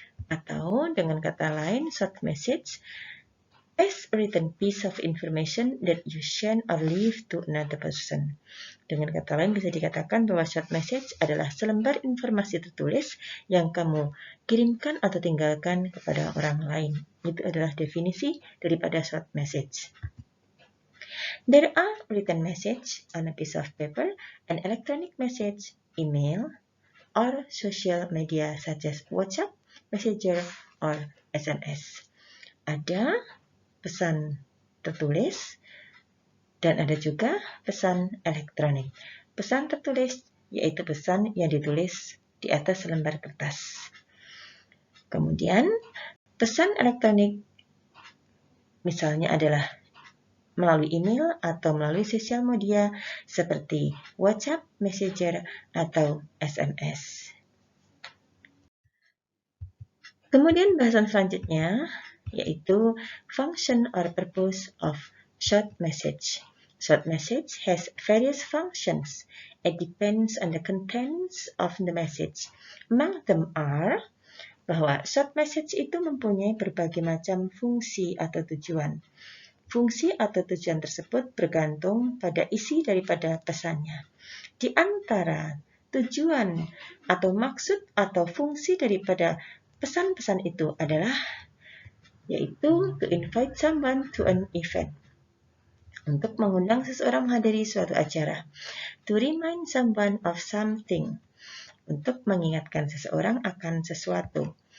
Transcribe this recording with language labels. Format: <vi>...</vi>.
<id>Atau dengan kata lain,</id> <en>short message is a written piece of information that you send or leave to another person.</en> <id>Dengan kata lain bisa dikatakan bahwa short message adalah selembar informasi tertulis yang kamu kirimkan atau tinggalkan kepada orang lain. Itu adalah definisi daripada short message.</id> <en>There are written message on a piece of paper, an electronic message, email, or social media such as WhatsApp, Messenger, or SMS.</en> <id>Ada pesan tertulis dan ada juga pesan elektronik. Pesan tertulis yaitu pesan yang ditulis di atas lembar kertas. Kemudian pesan elektronik misalnya adalah melalui email atau melalui sosial media seperti WhatsApp, Messenger, atau SMS. Kemudian bahasan selanjutnya yaitu</id> <en>function or purpose of short message. Short message has various functions. It depends on the contents of the message. Among them are</en> <id>bahwa short message itu mempunyai berbagai macam fungsi atau tujuan. Fungsi atau tujuan tersebut bergantung pada isi daripada pesannya. Di antara tujuan atau maksud atau fungsi daripada pesan-pesan itu adalah yaitu</id> <en>to invite someone to an event.</en> <id>Untuk mengundang seseorang menghadiri suatu acara.</id> <en>To remind someone of something.</en> <id>Untuk mengingatkan seseorang akan sesuatu.</id>